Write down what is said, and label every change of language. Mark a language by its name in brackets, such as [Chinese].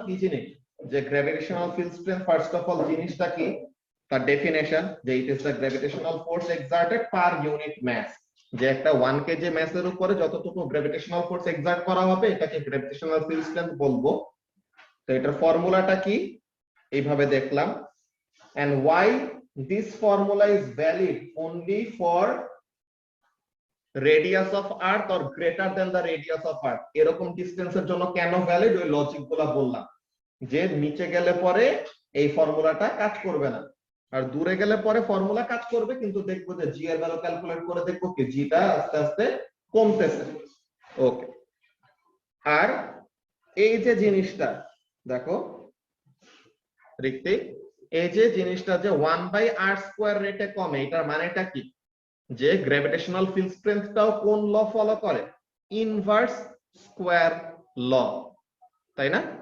[Bangla] কি জিনিস, যে gravitational field strength first of all জিনিসটা কি, তার ডেফিনেশন, যে [English] It is the gravitational force exerted per unit mass. [Bangla] যে একটা 1 কেজি মাসের উপরে যতটুকু গ্র্যাভিটেশনাল ফোর্স এক্সার্ট করা হবে এটাকে গ্র্যাভিটেশনাল ফিল্ড স্ট্রেংথ বলবো। তো এটার ফর্মুলাটা কি, এইভাবে দেখলাম। [English] and why this formula is valid only for radius of earth or greater than the radius of earth, [Bangla] এরকম ডিসটেন্সের জন্য কেন ভ্যালিড, ওই লজিক গুলা বললাম। যে নিচে গেলে পরে এই ফর্মুলাটা কাজ করবে না, আর দূরে গেলে পরে ফর্মুলা কাজ করবে, কিন্তু দেখবো যে জি এর ভ্যালু ক্যালকুলেট করে দেখবো কি জিটা আস্তে আস্তে কমতেছে। ওকে, আর এই যে জিনিসটা দেখো ঋত্বিক, এই যে জিনিসটা যে 1/r² রেটে কমে, এটার মানেটা কি, যে গ্র্যাভিটেশনাল ফিল্ড স্ট্রেংথটাও কোন ল ফলো করে, ইনভার্স স্কয়ার ল, তাই না?